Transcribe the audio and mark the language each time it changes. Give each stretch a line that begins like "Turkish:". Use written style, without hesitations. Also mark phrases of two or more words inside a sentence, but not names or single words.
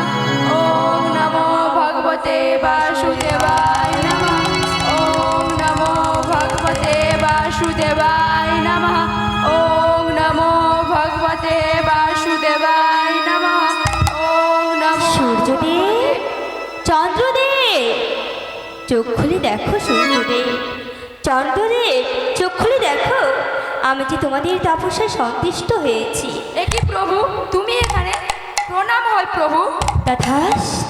Sanskrit: ওম নমো ভগবতে বাসুদেবায় নমঃ। ওম নমো ভগবতে বাসুদেবায় নমঃ। ওম নমো ভগবতে বাসুদেবায় নমঃ। ওম নমো
Bangla: সূর্যদেব, চন্দ্রদেব, চোখ খুলে দেখো সূর্যদেব, চন্দ্রদেব, চোখ খুলে দেখো, আমি যে তোমাদের তপস্যায় সন্তুষ্ট হয়েছি। এ কি প্রভু, তুমি এখানে? প্রণাম হয় প্রভু।